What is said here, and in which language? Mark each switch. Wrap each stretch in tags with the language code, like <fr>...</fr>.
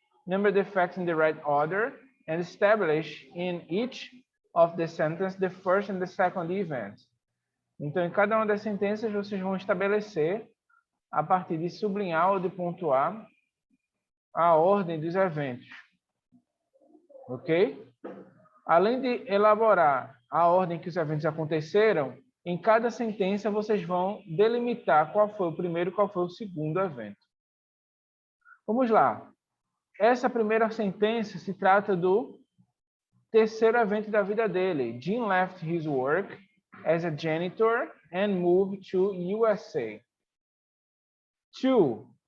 <en>Number the facts in the right order and establish in each of the sentences the first and the second event.</en> <pt>Então, em cada uma das sentenças, vocês vão estabelecer, a partir de sublinhar ou de pontuar, a ordem dos eventos. Ok? Além de elaborar a ordem que os eventos aconteceram, em cada sentença vocês vão delimitar qual foi o primeiro e qual foi o segundo evento. Vamos lá. Essa primeira sentença se trata do terceiro evento da vida dele.</pt> <en>Jim left his work as a janitor and moved to USA. 2.</en>